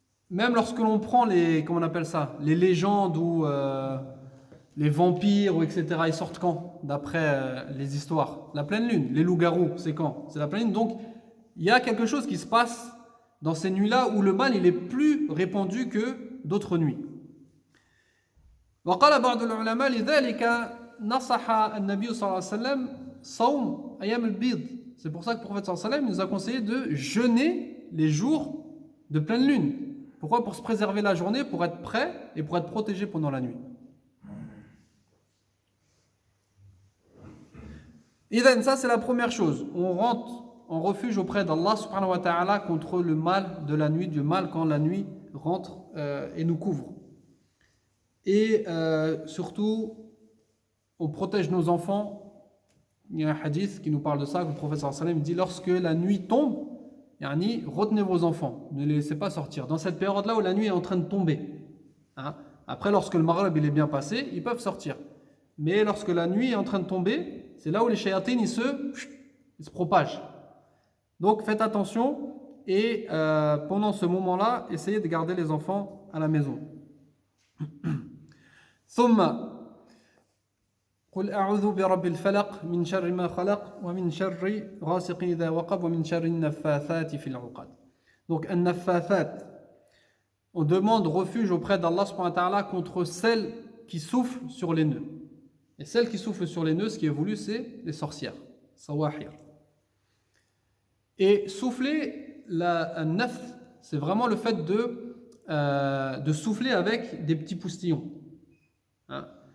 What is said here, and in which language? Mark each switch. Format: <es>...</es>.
<fr>Même lorsque l'on prend les, comment on appelle ça, les légendes ou les vampires ou etc. ils sortent quand? D'après les histoires. La pleine lune. Les loups-garous, c'est quand? C'est la pleine lune. Donc il y a quelque chose qui se passe dans ces nuits-là où le mal il est plus répandu que d'autres nuits.</fr> <ar>وقال بعض العلماء لذلك نصح النبي صلى الله عليه وسلم صوم أيام البيض.</ar> <fr>C'est pour ça que le prophète sallallahu alayhi wa sallam nous a conseillé de jeûner les jours de pleine lune. Pourquoi? Pour se préserver la journée, pour être prêt et pour être protégé pendant la nuit. Et donc ça c'est la première chose. On rentre en refuge auprès d'Allah subhanahu wa ta'ala contre le mal de la nuit, du mal quand la nuit rentre et nous couvre. Et surtout, on protège nos enfants. Il y a un hadith qui nous parle de ça, que le prophète sallallahu alayhi wa sallam dit lorsque la nuit tombe, yani, retenez vos enfants, ne les laissez pas sortir. Dans cette période-là où la nuit est en train de tomber. Hein? Après, lorsque le maghrib il est bien passé, ils peuvent sortir. Mais lorsque la nuit est en train de tomber, c'est là où les shayatines ils se propagent. Donc faites attention et pendant ce moment-là, essayez de garder les enfants à la maison.</fr> <ar>ثم قل أعوذ برب الفلق من شر ما خلق ومن شر غاسق إذا وقب ومن شر النفاثات في العقد.</ar> <fr>Donc النفاثات, on demande refuge auprès d'Allah subhanahu wa ta'ala contre celles qui soufflent sur les nœuds. Et celles qui soufflent sur les nœuds, ce qui est voulu, c'est les sorcières, sawahir. Et souffler, la naf, c'est vraiment le fait de souffler avec des petits poustillons. Hein?</fr>